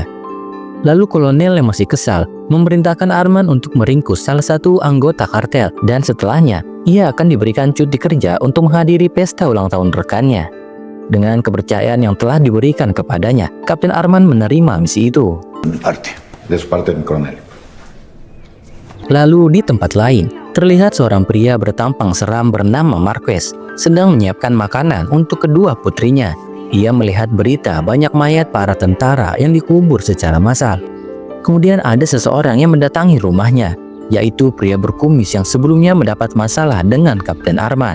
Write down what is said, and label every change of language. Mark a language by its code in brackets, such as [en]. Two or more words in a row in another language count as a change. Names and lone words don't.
[id] Lalu kolonel yang masih kesal memerintahkan Arman untuk meringkus salah satu anggota kartel dan setelahnya ia akan diberikan cuti kerja untuk menghadiri pesta ulang tahun rekannya. Dengan kepercayaan yang telah diberikan kepadanya, Kapten Arman menerima misi itu. [es] De su parte, mi coronel. [id] Lalu di tempat lain, terlihat seorang pria bertampang seram bernama Marquez sedang menyiapkan makanan untuk kedua putrinya. Ia melihat berita banyak mayat para tentara yang dikubur secara massal. Kemudian ada seseorang yang mendatangi rumahnya, yaitu pria berkumis yang sebelumnya mendapat masalah dengan Kapten Arman.